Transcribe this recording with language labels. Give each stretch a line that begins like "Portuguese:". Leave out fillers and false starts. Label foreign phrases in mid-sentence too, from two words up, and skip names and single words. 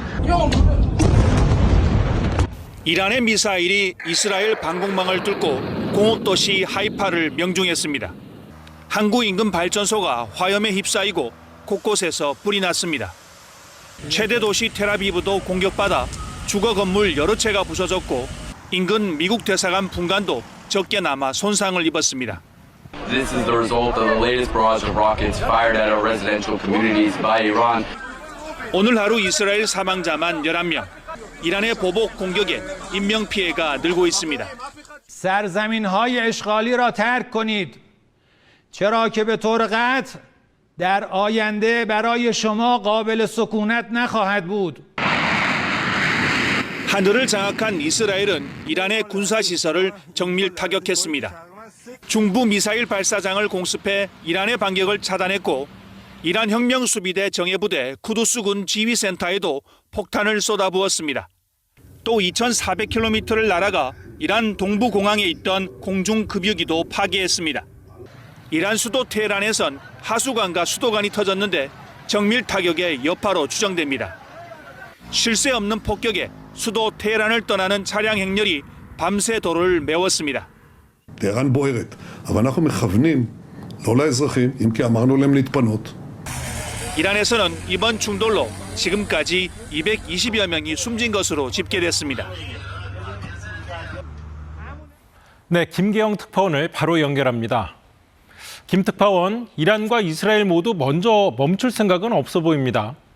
Korean: 이란의 미사일이 이스라엘 방공망을 뚫고 공업도시 하이파를 명중했습니다. 항구 인근 발전소가 화염에 휩싸이고 곳곳에서 불이 났습니다. 최대 도시 텔아비브도 공격받아 주거 건물 여러 채가 부서졌고 인근 미국 대사관 분관도 적게나마 손상을 입었습니다.
English: This is the result of the latest barrage of rockets fired at our residential communities by Iran.
Korean: 오늘 하루 이스라엘 사망자만 11명. 이란의 보복 공격에 인명피해가 늘고 있습니다.
Persian: سرزمین‌های اشغالی را ترک کنید. چرا که به طور قطع در آینده برای شما قابل سکونت نخواهد بود.
Korean: 하늘을 장악한 이스라엘은 이란의 군사시설을 정밀 타격했습니다. 중부 미사일 발사장을 공습해 이란의 반격을 차단했고 이란 혁명수비대 정예부대 쿠두스군 지휘센터에도 폭탄을 쏟아부었습니다. 또 2,400km를 날아가 이란 동부 공항에 있던 공중급유기도 파괴했습니다. 이란 수도 테헤란에선 하수관과 수도관이 터졌는데 정밀 타격의 여파로 추정됩니다. 쉴 새 없는 폭격에 수도 테헤란을 떠나는 차량 행렬이 밤새 도로를 메웠습니다.
Hebrew: טהרן בוערת, אבל אנחנו מכוונים לא לאזרחים, אם כי אמרנו להם להתפנות.
Korean: 이란에서는 이번 충돌로 지금까지 220여 명이 숨진 것으로 집계됐습니다. 네, 김계영 특파원을 바로 연결합니다. 김 특파원, 이란과 이스라엘 모두 먼저 멈출 생각은 없어 보입니다.